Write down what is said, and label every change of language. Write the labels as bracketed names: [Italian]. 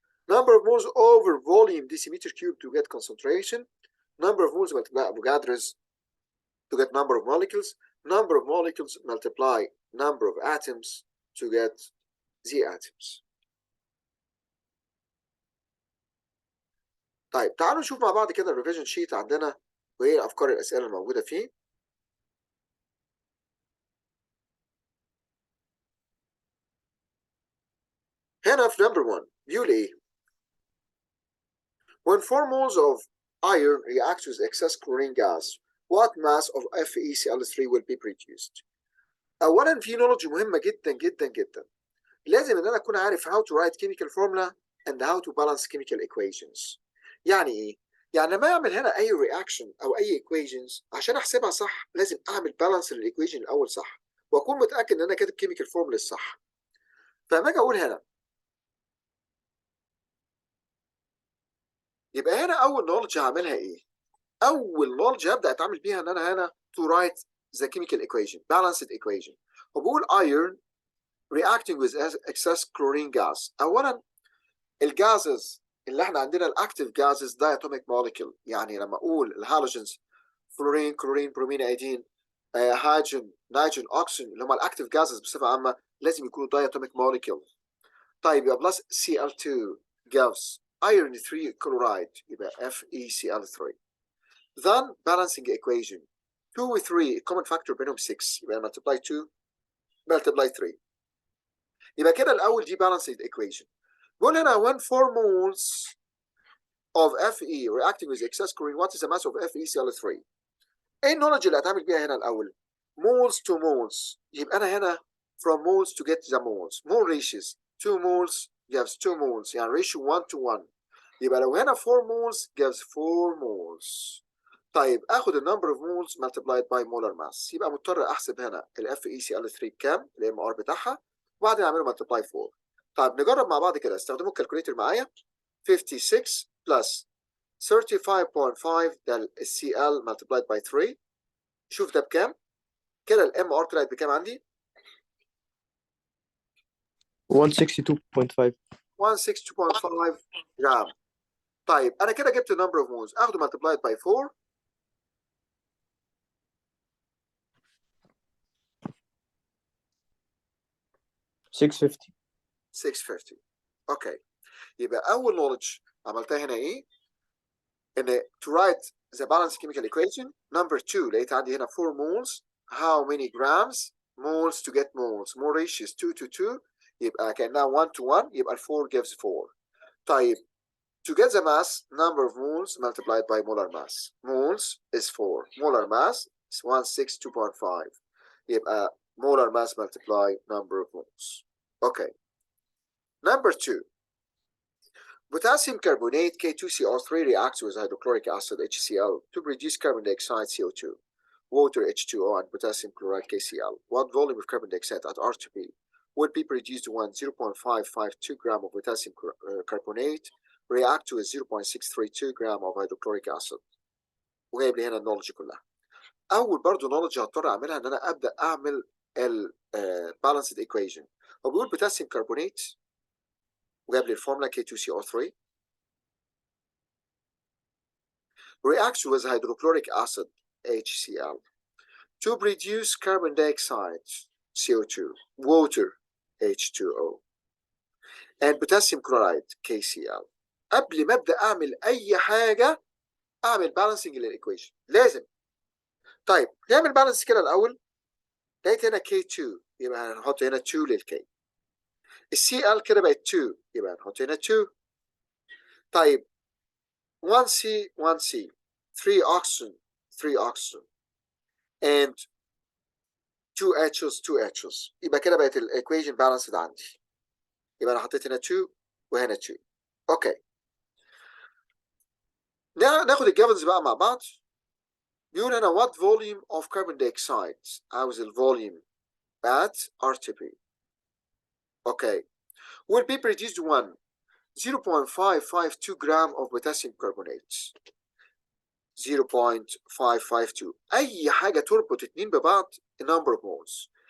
[English] Number of moles over volume decimeter cubed to get concentration. Number of moles multiply Avogadro's to get number of molecules. Number of molecules multiply number of atoms to get the atoms. [Arabic] طيب تعالوا نشوف مع بعض كده الريفيجن شيت عندنا وايه افكار الاسئله الموجوده فيه. هنا في number 1 بيقول ايه؟ [English] When 4 moles of iron react with excess chlorine gas, what mass of FeCl3 will be produced? [Arabic] اولا في نولج مهمه جدا جدا جدا. لازم ان انا اكون عارف [English] how to write chemical formula and how to balance chemical equations. [Arabic] يعني ايه؟ يعني لما اعمل هنا اي reaction او اي equations عشان احسبها صح لازم اعمل بالانس للايكويشن الاول صح واكون متاكد ان انا كاتب chemical formula الصح. فلما اجي اقول هنا يبقى هنا اول نولج هعملها ايه؟ اول نولج هبدا اتعامل بيها ان انا هنا [English] to write the chemical equation balanced equation. [Arabic] وبقول [English] iron reacting with excess chlorine gas. [Arabic] اولا الجازز اللي احنا عندنا الاكتيف جازز [English] diatomic molecule [Arabic] يعني لما اقول الهالوجنز فلورين كلورين برومين ايدين هيدروجين نيتروجين اوكسجين اللي هم الاكتيف جازز بصفه عامه لازم يكونوا diatomic molecule. [English] طيب يبقى بلس Cl2 gives iron 3 chloride يبقى FeCl3. Then balancing equation 2 و 3 common factor بينهم 6 يبقى multiply 2 multiply 3 [Arabic] يبقى كده الاول دي [English] balanced equation. قول هنا when 4 moles of Fe reacting with excess chlorine what is the mass of FeCl3؟ [Arabic] ايه النولج اللي هتعمل بيها هنا الاول؟ [English] moles to moles [Arabic] يبقى انا هنا [English] from moles to get the moles mole ratios 2 moles gives 2 moles [Arabic] يعني [English] ratio 1 to 1 [Arabic] يبقى لو هنا [English] 4 moles gives 4 moles. [Arabic] طيب اخد النمبر اوف moles multiplied by molar mass يبقى مضطر احسب هنا ال FeCl3 بكام الام ار بتاعها وبعدين اعمله multiply 4. طيب نجرب مع بعض كده استخدموا الكالكوليتر معايا 56 plus 35.5 ده ال Cl [English] multiplied by 3 [Arabic] شوف ده بكام كده الام ار طلعت بكام عندي 162.5 162.5 جرام. طيب انا كده جبت النمبر اوف مولز اخده [English] multiplied by 4 650 650. Okay [Arabic] يبقى اول نولج عملتها هنا ايه؟ [English] ان to write the balanced chemical equation. number 2 لقيت عندي هنا 4 moles. how many grams moles to get moles. more ratios 2 to 2 [Arabic] يبقى كأنها [English] 1 to 1 [Arabic] يبقى [English] 4 gives 4. طيب to get the mass, number of moles multiplied by molar mass. moles is 4. molar mass is 162.5 [Arabic] يبقى [English] molar mass multiply number of moles. Okay. Number 2. Potassium carbonate K2CO3 reacts with hydrochloric acid HCl to produce carbon dioxide CO2, water H2O, and potassium chloride KCl. What volume of carbon dioxide at R2P would be produced when 0.552 gram of potassium carbonate react with 0.632 gram of hydrochloric acid. [Arabic] وجايب لي هنا النولج كلها. أول برضه نولج هضطر أعملها إن أنا أبدأ أعمل ال [English] balanced equation. [Arabic] هو بيقول [English] potassium carbonate [Arabic] وجايب لي الفورمولا [English] K2CO3 reacts with hydrochloric acid HCl to produce carbon dioxide CO2, water H2O, and potassium chloride KCl. [Arabic] قبل ما ابدا اعمل اي حاجه اعمل بالانسنج للايكويشن لازم. طيب نعمل بالانس كده الاول. لقيت هنا K2 يبقى هنحط هنا 2 للكي. الCl كده بقت 2 يبقى هنحط هنا 2. [English] طيب 1C 1C 3 oxygen 3 oxygen and 2 H's 2 H's [Arabic] يبقى كده بقت الايكويشن بالانسد عندي. يبقى انا حطيت هنا 2 وهنا 2. اوكي. ناخد الجافنز بقى مع بعض. [English] بيقول هنا what volume of carbon dioxide. [Arabic] عاوز الفوليوم at RTP. اوكي. [English] will be produced when 0.552 gram of potassium carbonate. [Arabic] 0.552 اي حاجه تربط اتنين ببعض number of moles.